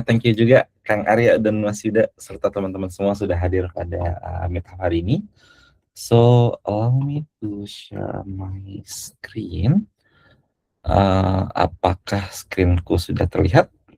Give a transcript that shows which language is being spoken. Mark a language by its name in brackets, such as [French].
[English] Thank you [Indonesian] juga Kang Arya dan Mas Yuda serta teman-teman semua sudah hadir pada meetup hari ini. [English] So, allow me to share my screen. [Indonesian] Apakah screenku sudah terlihat?